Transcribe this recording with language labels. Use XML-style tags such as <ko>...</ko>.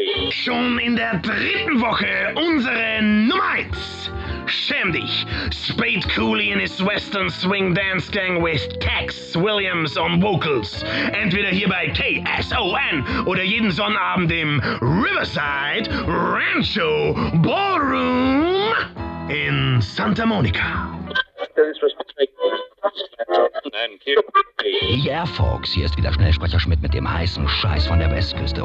<de>Schon in der dritten Woche unsere Nummer 1. Schäm dich.</de> <en>Spade Cooley in his Western Swing Dance Gang with Tex Williams on Vocals.</en> <de>Entweder hier bei KSON oder jeden Sonnabend im Riverside Rancho Ballroom in Santa Monica. Hey, Air Fox, hier ist wieder Schnellsprecher Schmidt mit dem heißen Scheiß von der Westküste.</de>